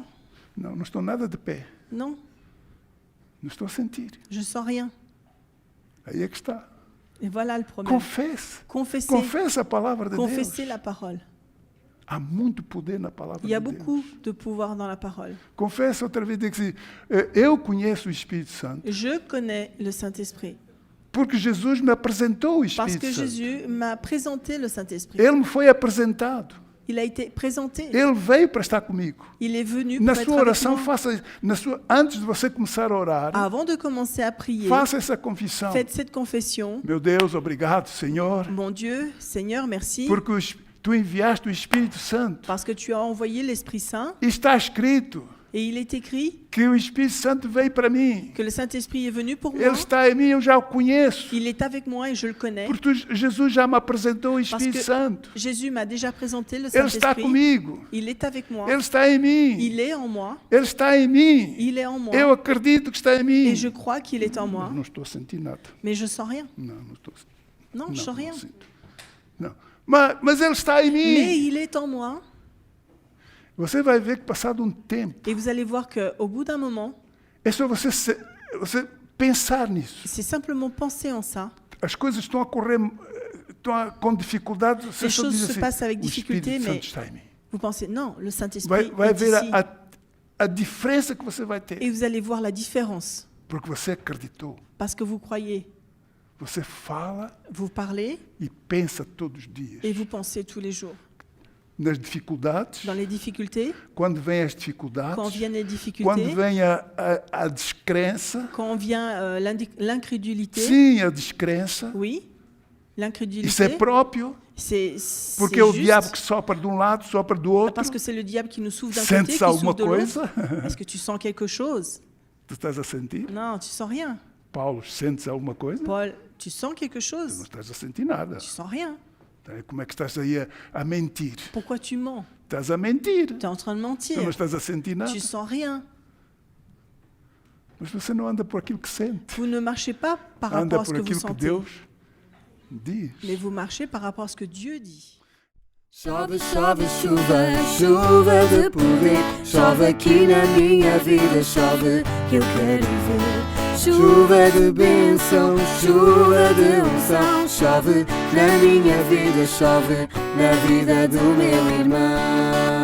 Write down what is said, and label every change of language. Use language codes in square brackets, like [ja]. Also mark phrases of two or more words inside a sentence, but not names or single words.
[pt] Não estou nada de pé. [fr] Non, [pt] Não estou a sentir. [fr] je sens rien. [pt] Aí é que está. [fr] Et voilà le problème. [pt] Confesse. [fr] Confessez. [pt] Confesse a palavra de [fr] Confessez [pt] Deus. [fr] la parole. [pt] Há muito poder na palavra [fr] Il y a [pt] de Deus. [fr] beaucoup de pouvoir dans la parole. [pt] Confessa outra vez, diga assim, eu conheço o Espírito Santo. [fr] Je connais le Saint-Esprit. [pt] Porque Jesus me apresentou o [fr] Parce [pt] Espírito [fr] que [pt] Santo. [fr] Jésus m'a présenté le Saint-Esprit. [pt] Ele me foi apresentado. [fr] Il a été présenté. [pt] Ele veio para estar comigo. [fr] Il est venu [pt] Na [fr] pour être [pt] sua [fr] avec [pt] oração, [fr] moi. [pt] faça isso. Antes de você começar a orar, [fr] Avant de commencer à prier, [pt] faça essa confissão. [fr] faites cette confession. [pt] Meu Deus, obrigado, Senhor, [fr] Mon Dieu, Seigneur, merci, [pt] porque tu enviaste o Espírito Santo. [fr] parce que tu as envoyé l'Esprit Saint. [pt] E está escrito [fr] Et il est écrit [pt] que o Espírito Santo veio para mim. [fr] que le Saint-Esprit est venu pour moi. [pt] Ele está em mim, eu já o conheço. [fr] Il est avec moi et je le connais. [pt] Porque Jesus já me apresentou o Espírito [fr] que [pt] Santo. [fr] Jésus m'a déjà présenté le [pt] Ele está [fr] Saint-Esprit. [pt] comigo. [fr] Il est avec moi. [pt] Ele está em mim. [fr] Il est en moi. [pt] Ele está em mim. [fr] Il est en moi. [pt] Eu acredito que está em mim. [fr] Et je crois qu'il est en moi. [pt] Não estou a sentir nada. [fr] Mais je sens rien. [pt] Não estou a sentir. [fr] Non, je sens rien. [pt] sinto. Não. Mas ele está em [fr] Mais [pt] mim. [fr] il est en moi. [pt] Você vai ver que passado um tempo, [fr] Et vous allez voir qu'au bout d'un moment, [pt] é só você pensar nisso. [fr] c'est simplement penser en ça. [pt] As coisas estão a correr, com dificuldade. Você [fr] Les [pt] só [fr] choses [pt] diz [fr] se [pt] assim, [fr] passent avec [pt] o [fr] difficulté, [pt] Espírito [fr] mais [pt] Santo está em mim. [fr] vous pensez, non, le Saint-Esprit [pt] Vai [fr] est [pt] ver [fr] ici. [pt] a diferença que você vai ter. [fr] Et vous allez voir la différence. [pt] Porque você acreditou. [fr] Parce que vous croyez, [pt] Você fala [fr] vous parlez [pt] e pensa todos os dias. [fr] et vous pensez tous les jours. [pt] Nas dificuldades, [fr] Dans les difficultés, [pt] quando vêm as dificuldades, [fr] quand viennent les [pt] quando [fr] difficultés, [pt] vem a descrença, [fr] quand vient l'incrédulité, [pt] sim, a descrença, [fr] oui, [pt] isso é [fr] l'incrédulité, [pt] próprio, [fr] c'est [pt] porque é o [fr] juste, [pt] diabo que sopra de um lado, sopra do outro. [fr] parce que c'est le diable qui nous souffle d'un [pt] Sentes [fr] côté, qui [pt] alguma [fr] souffle de l'autre. [pt] coisa? [fr] Est-ce que tu sens quelque chose? [pt] Tu estás a sentir? [fr] Non, tu sens rien. [pt] Paulo, sentes alguma coisa? [fr] Paul, tu sens quelque [pt] Tu não [fr] chose? [pt] estás a sentir nada. [fr] Tu sens rien. [pt] Como é que estás aí a mentir? [fr] Pourquoi tu mens? [pt] Estás a mentir. [fr] Tu es en train de [pt] Tu não [fr] mentir. [pt] estás a sentir nada. [fr] Tu sens rien. [pt] Mas você não anda por aquilo que sente. [fr] Vous ne marchez pas par [pt] Anda [fr] rapport à ce [pt] por [fr] que vous [pt] aquilo que [fr] sentez, [pt] Deus diz. [fr] mais vous marchez par rapport à ce que Dieu dit. [pt] Chove, chove, chuva, chuva de poder. Chove aqui na minha vida, chove que eu quero ver. Chuva de bênção, chuva de unção. Chove na minha vida, chove na vida do meu irmão.